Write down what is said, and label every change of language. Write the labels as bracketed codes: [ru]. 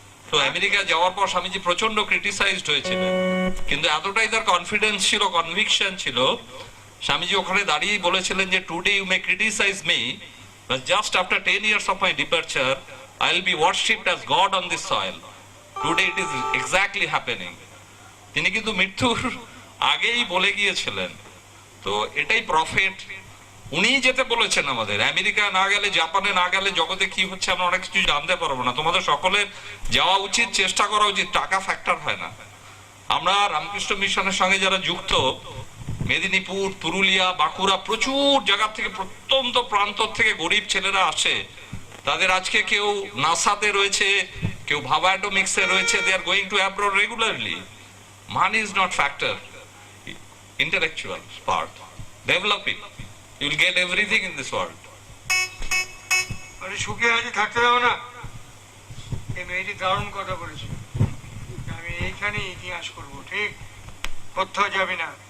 [bn] তো আমেরিকা যাওয়ার পর স্বামীজি প্রচন্ড ক্রিটিসাইজড হয়েছিলেন, কিন্তু এতটাই তার কনফিডেন্স ছিল, কনভিকশন ছিল, স্বামীজি ওখানে দাঁড়িয়ে বলেছিলেন যে [en] Today you may criticise me, but just after 10 years of my departure I will be worshipped as God on this soil. Today it is exactly happening. [bn] তিনি কিন্তু মৃত্যুর আগেই বলে গিয়েছিলেন। তো এটাই প্রফেট, উনি যেতে বলেছেন আমাদের। আমেরিকা না গেলে, জাপানে না গেলে জগতে কি হচ্ছে আমরা অনেক কিছু জানতে পারবো না। তোমাদের সকলের যাওয়া উচিত, চেষ্টা করা উচিত, টাকা ফ্যাক্টর হয় না। আমরা রামকৃষ্ণ মিশনের সঙ্গে যারা যুক্ত, মেদিনীপুর, পুরুলিয়া, বাঁকুড়া, প্রচুর জায়গা থেকে, প্রত্যন্ত প্রান্ত থেকে গরিব ছেলেরা আসে। তাদের আজকে কেউ নাসাতে রয়েছে, কেউ ভাবা অ্যাটমিক্সে রয়েছে, [en] They are going to abroad regularly. Money is not factor, intellectual part, develop it, you will get everything in this world. [bn] আরে সুখে আছি, থাকতে দাও না। এই মেয়েটি দারুণ কথা বলেছে, আমি এইখানে ইতিহাস করব, ঠিক, কোথাও যাবে না।